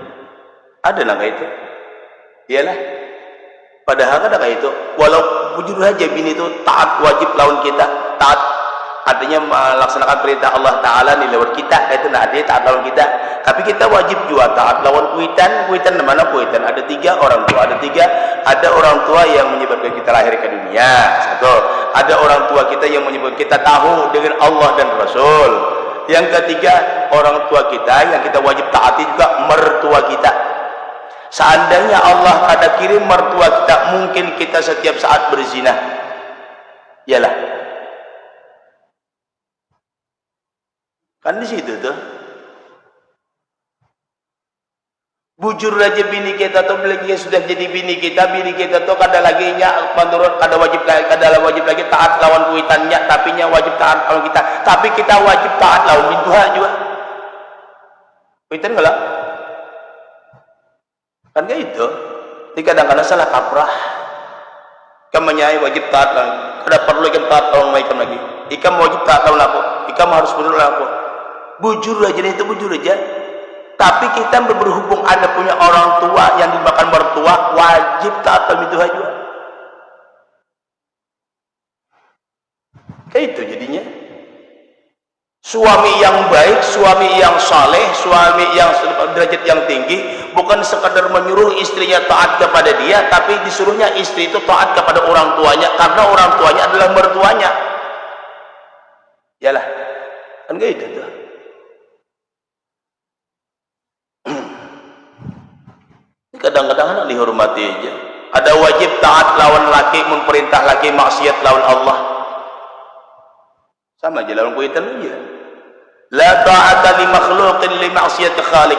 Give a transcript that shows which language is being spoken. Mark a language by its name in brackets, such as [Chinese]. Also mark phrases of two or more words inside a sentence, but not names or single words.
[Indonesian] Ada nggak itu? Iyalah. Padahal ada kayak itu. [Banjar] Walau jujur aja bini itu taat wajib lawan kita, taat artinya melaksanakan perintah Allah Taala nih lewat kita, itu nah dia taat lawan kita. Tapi kita wajib juga taat lawan kuitan. Kuitan mana kuitan? Ada 3 orang tua, [Indonesian] ada orang tua yang menyebabkan kita lahir ke dunia. Satu, ada orang tua kita yang menyebabkan kita tahu dengan Allah dan Rasul. Yang ketiga, orang tua kita yang kita wajib taati juga mertua kita. Seandainya Allah ada kirim mertua kita, mungkin kita setiap saat berzina. Yalah. Kan di situ tuh. [Banjar] Bujur aja bini kita tuh, belum sudah jadi bini kita tuh kada lagi nya menurut kada wajib lagi taat lawan kuitannya, tapi nya wajib taat lawan kita. Tapi kita wajib taat lawan bintuha juga. Kuitan enggak? Kan kayak itu. Ini kadang-kadang salah kaprah. Kamanya wajib taat lawan. Kada perlu ikam taat lawan ikam lagi. Ikam wajib taat lawan aku. Ikam harus benar aku. Bujur aja itu, bujur aja. Tapi kita berhubung ada punya orang tua yang dimakan mertua, wajib taat lawan itu aja. Kayak itu jadinya. [Indonesian] Suami yang baik, suami yang saleh, suami yang derajat yang tinggi, bukan sekadar menyuruh istrinya taat kepada dia, tapi disuruhnya istri itu taat kepada orang tuanya, karena orang tuanya adalah mertuanya. Yalah, kan kayak itu tuh. Kadang-kadang anak dihormati aja. [Banjar] Ada wajib taat lawan laki, memperintah laki maksiat lawan Allah. Sama aja lawan kuitan aja. [Arabic] لا طاعة لمخلوق لمعصية خالق.